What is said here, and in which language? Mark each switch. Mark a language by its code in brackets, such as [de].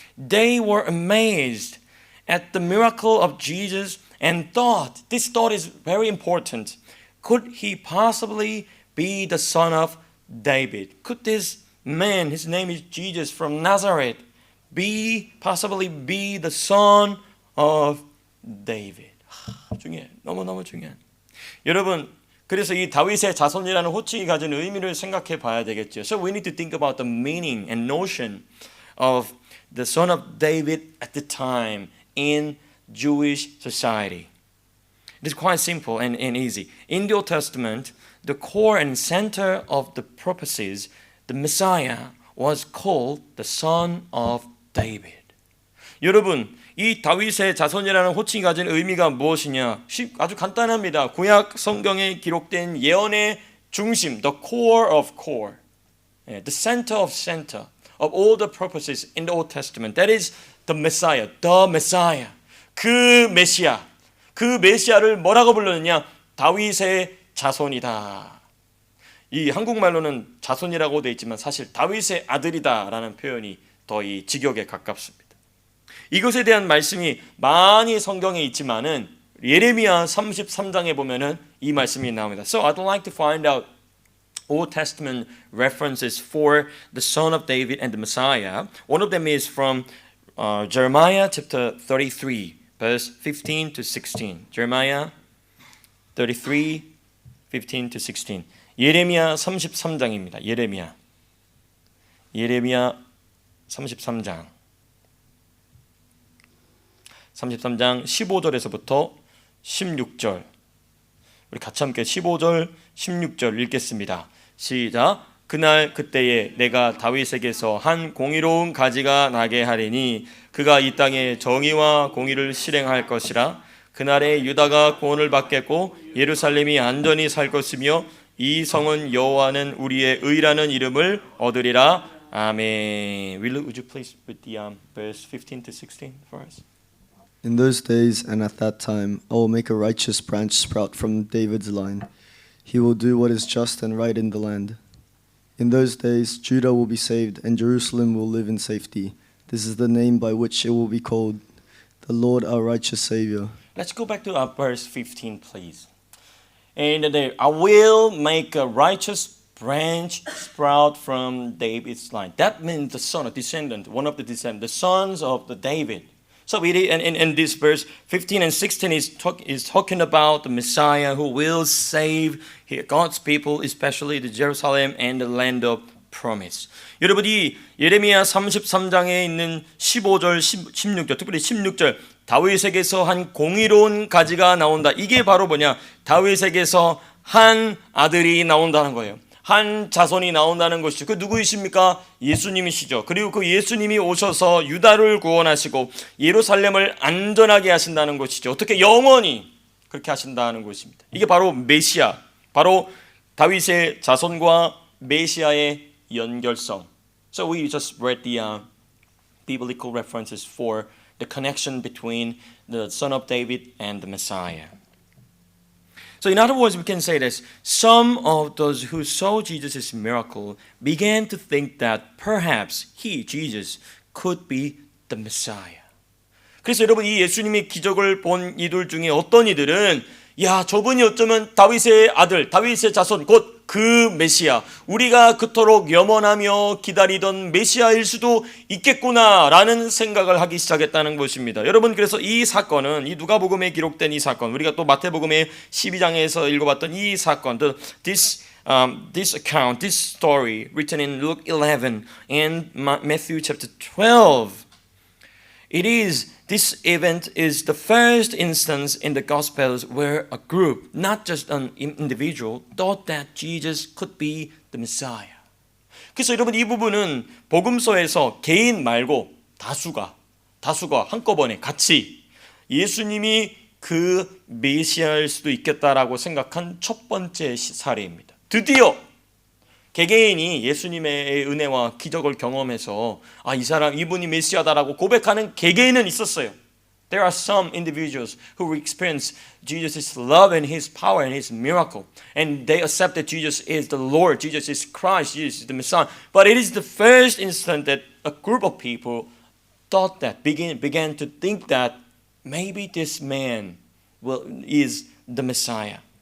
[en] They were amazed at the miracle of Jesus and thought, this thought is very important. Could he possibly be the son of David? Could this man, his name is Jesus from Nazareth, possibly be the son of David? [ko] 중요해. 너무너무 중요해. 여러분, 그래서 이 다윗의 자손이라는 호칭이 가진 의미를 생각해 봐야 되겠죠. [en] So we need to think about the meaning and notion of the son of David at the time in Jewish society. It is quite simple and easy. In the Old Testament, the core and center of the prophecies, the Messiah was called the son of David. [ko] 여러분, 이 다윗의 자손이라는 호칭이 가진 의미가 무엇이냐? 아주 간단합니다. 구약 성경에 기록된 예언의 중심, [en] the core of core, the center of all the prophecies in the Old Testament. That is the Messiah. [ko] 그 메시아를 뭐라고 불렀느냐? 다윗의 자손이다. 이 한국말로는 자손이라고 되어 있지만 사실 다윗의 아들이다라는 표현이 더 이 직역에 가깝습니다. 이것에 대한 말씀이 많이 성경에 있지만은 예레미야 33장에 보면은 이 말씀이 나옵니다. [en] So I'd like to find out Old Testament references for the Son of David and the Messiah. One of them is from Jeremiah chapter 33, verse 15 to 16. Jeremiah 33, 15 to 16. [ko] 예레미야 33장입니다. 예레미야 33장 15절에서부터 16절. 우리 같이 함께 15절, 16절 읽겠습니다. 시작. 그날 그때에 내가 다윗에게서 한 공의로운 가지가 나게 하리니 그가 이 땅에 정의와 공의를 실행할 것이라. 그날에 유다가 구원을 받겠고 예루살렘이 안전히 살 것이며 이 성은 여호와는 우리의 의라는 이름을 얻으리라. 아멘. [en] Would you please read the verse 15 to 16 for us? In those days and at that time, I will make a righteous branch sprout from David's line. He will do what is just and right in the land. In those days, Judah will be saved and Jerusalem will live in safety. This is the name by which it will be called, the Lord our righteous Savior. Let's go back to verse 15, please. And I will make a righteous branch sprout from David's line. That means the son, a descendant, one of the descendants, the sons of the David. So in this verse 15 and 16 is talking about the Messiah who will save God's people, especially the Jerusalem and the land of promise. [ko] 여러분이 예레미야 33장에 있는 15절, 16절, 특별히 16절 다윗에게서 한 공의로운 가지가 나온다. 이게 바로 뭐냐? 다윗에게서 한 아들이 나온다는 거예요. 한 자손이 나온다는 것이죠. 그 누구이십니까? 예수님이시죠. 그리고 그 예수님이 오셔서 유다를 구원하시고 예루살렘을 안전하게 하신다는 것이죠. 어떻게 영원히 그렇게 하신다는 것입니다. 이게 바로 메시아, 바로 다윗의 자손과 메시아의 연결성. [en] So we just read the biblical references for the connection between the Son of David and the Messiah. So in other words, we can say this. Some of those who saw Jesus' miracle began to think that perhaps he, Jesus, could be the Messiah. [ko] 그래서 여러분 이 예수님의 기적을 본 이들 중에 어떤 이들은 야, 저분이 어쩌면 다윗의 아들, 다윗의 자손, 곧 그 메시아, 우리가 그토록 염원하며 기다리던 메시아일 수도 있겠구나라는 생각을 하기 시작했다는 것입니다. 여러분, 그래서 이 사건은, 이 누가복음에 기록된 이 사건, [en] 우리가 또 마태복음의 12장에서 읽어봤던 이 사건, this account, this story written in Luke 11 and Matthew chapter 12, this event is the first instance in the Gospels where a group, not just an individual, thought that Jesus could be the Messiah. [ko] 그래서 여러분 이 부분은 복음서에서 개인 말고 다수가 한꺼번에 같이 예수님이 그 메시아일 수도 있겠다라고 생각한 첫 번째 사례입니다. 드디어 개개인이 예수님의 은혜와 기적을 경험해서 이분이 메시아다라고 고백하는 개개인은 있었어요. [en] There are some individuals who experience Jesus' love and His power and His miracle. And they accept that Jesus is the Lord, Jesus is Christ, Jesus is the Messiah. But it is the first instant that a group of people thought that, began to think that maybe this man is the Messiah.